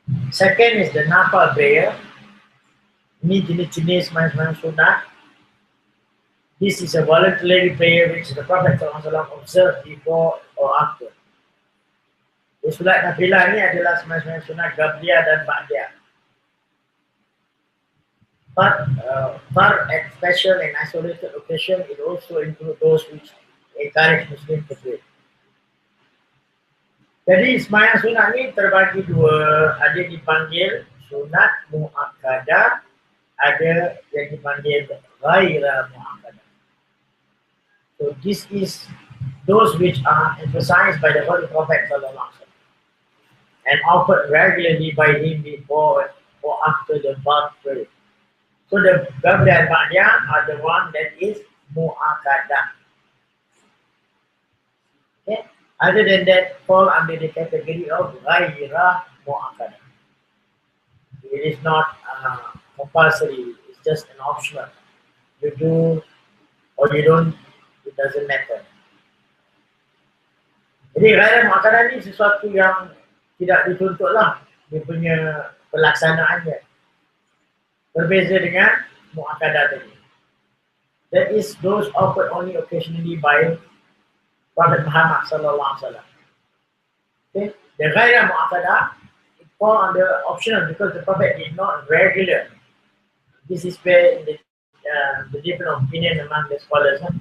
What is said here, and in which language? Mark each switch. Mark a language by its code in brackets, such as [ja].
[en] Second is the nafal prayer. [ms] Ini jenis-jenis sembahyang sunat. [en] This is a voluntary prayer which the Prophet ﷺ observed before or after. [ms] Solat nafilah ni adalah sembahyang sunat Qabliyah dan Ba'diyah. [en] But for a special and isolated occasion, it also includes those which encourage Muslims to pray. [ms] Jadi sembahyang sunat ni terbagi dua, ada dipanggil sunat muakkadah, ada yang dipanggil ghaira muakkadah. [en] So this is those which are emphasized by the Holy Prophet ﷺ and offered regularly by him before or after the fard prayer. So the Qabliyah and Ba'diyah are the one that is mu'akadah. Okay? Other than that, fall under the category of ghaira mu'akadah. It is not compulsory, it's just an optional. You do or you don't, it doesn't matter. [ms] Jadi ghaira mu'akadah ni sesuatu yang tidak dituntutlah dia punya pelaksanaannya. Berbeza dengan mu'akadah tadi. [en] That is those offered only occasionally by Prophet Muhammad sallallahu alaihi wasallam. Okay, the ghaira mu'akadah, it fall under optional because the Prophet is not regular. This is where the different opinion among the scholars.